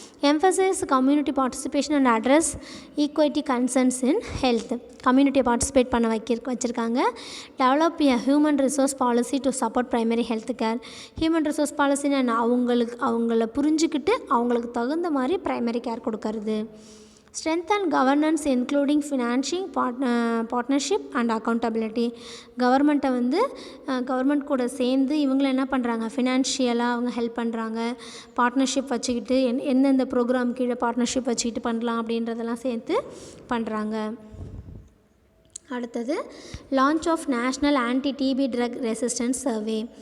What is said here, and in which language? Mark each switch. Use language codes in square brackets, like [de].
[en] emphasize community participation and address equity concerns in health, [ta] கம்யூனிட்டியை participate பண்ண வச்சுருக்காங்க. [en] Develop a human resource policy to support primary health care. [ta] Human resource பாலிசின்னு அவங்கள புரிஞ்சுக்கிட்டு அவங்களுக்கு தகுந்த மாதிரி ப்ரைமரி கேர் கொடுக்கறது. [en] Strengthen governance including financing, partnership and accountability. [ta] கவர்மெண்ட்டை வந்து கவர்மெண்ட் கூட சேர்ந்து இவங்கள என்ன பண்ணுறாங்க, ஃபினான்ஷியலாக அவங்க ஹெல்ப் பண்ணுறாங்க. பார்ட்னர்ஷிப் வச்சுக்கிட்டு எந்தெந்த ப்ரோக்ராம் கீழே பார்ட்னர்ஷிப் வச்சுக்கிட்டு பண்ணலாம் அப்படின்றதெல்லாம் சேர்த்து பண்ணுறாங்க. [en] அடுத்தது launch of national anti TB drug resistance survey.